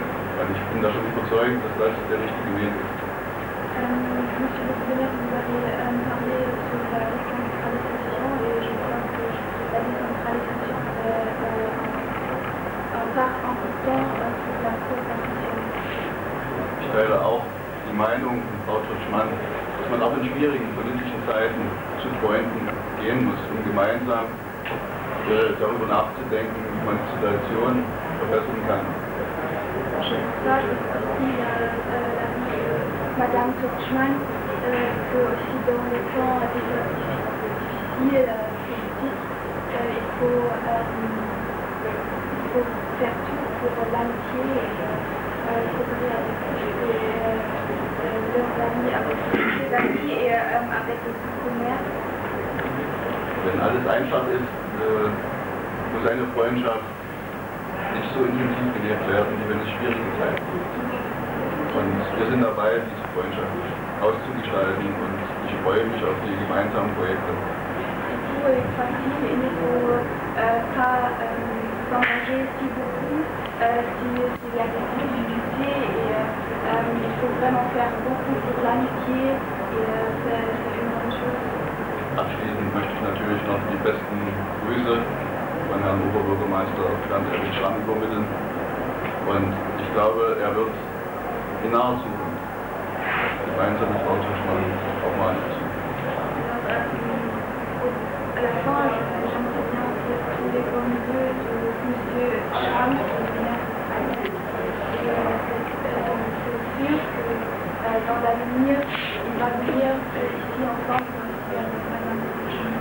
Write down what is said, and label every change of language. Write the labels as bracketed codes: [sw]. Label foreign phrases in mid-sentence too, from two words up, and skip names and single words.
[de] Weil ich bin da schon überzeugt, dass das der richtige Weg ist. Ich teile auch die Meinung von Frau Tritschmann, dass man auch in schwierigen politischen Zeiten zu Freunden gehen muss, um gemeinsam darüber nachzudenken, wie man die Situation verbessern kann. [fr] Madame Tritschmann, que aussi dans les temps difficiles politiques, il faut faire tout pour l'amitié et coopérer avec leurs amis, avec ses amis et avec les commerces. [de] Wenn alles einfach ist, muss eine Freundschaft nicht so intensiv gelebt werden, wie wenn es schwierige Zeiten gibt. Und wir sind dabei, diese Freundschaft auszugestalten und ich freue mich auf die gemeinsamen Projekte. [fr] extractive, il ne faut pas s'engager si beaucoup s'il y a des difficultés et il faut vraiment faire beaucoup pour l'amitié et c'est une bonne chose. [de] Abschließend möchte ich natürlich noch die besten Grüße von Herrn Oberbürgermeister Bernd Erwin Schramm übermitteln und ich glaube, er wird in naher Zukunft gemeinsam mit Frau Tuschmann auch mal nutzen. [fr] À la fin, j'aimerais bien dire tous les bons vœux de M. Schramm qui vient à Nice. C'est sûr que dans l'avenir, il va venir ici ensemble aussi avec Madame Tuschmann.